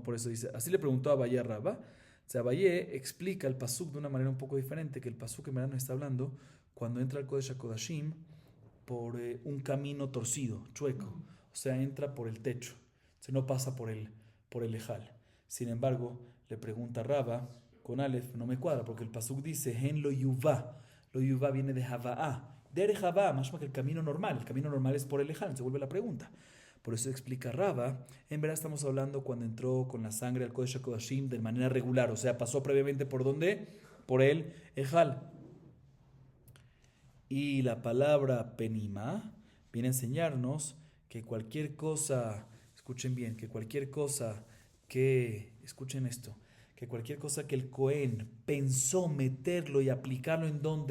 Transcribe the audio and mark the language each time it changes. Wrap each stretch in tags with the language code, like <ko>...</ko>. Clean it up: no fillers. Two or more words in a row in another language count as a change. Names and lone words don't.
<es>Por eso dice, así le preguntó a Abayé a Rabba. O sea, Abayé explica el pasuk de una manera un poco diferente, que el pasuk en verdad nos está hablando cuando entra al Kodesh HaKodashim por un camino torcido, chueco. O sea, entra por el techo. O sea, no pasa por el Ejal. Sin embargo, le pregunta a Rabba, con Aleph, no me cuadra, porque el pasuk dice,</es> <he>Hen lo yuvá. Lo yuvá</he> <es>viene de Havá.</es> <he>Dere Havá,</he> <es>más que el camino normal. El camino normal es por el Ejal. Se vuelve la pregunta. Por eso explica Rabba, en verdad estamos hablando cuando entró con la sangre al Kodesh HaKodashim de manera regular, o sea, pasó previamente por ¿dónde? Por el Ejal. Y la palabra penima viene a enseñarnos que cualquier cosa, escuchen bien, escuchen esto, que cualquier cosa que el Cohen pensó meterlo y aplicarlo en ¿dónde?</es>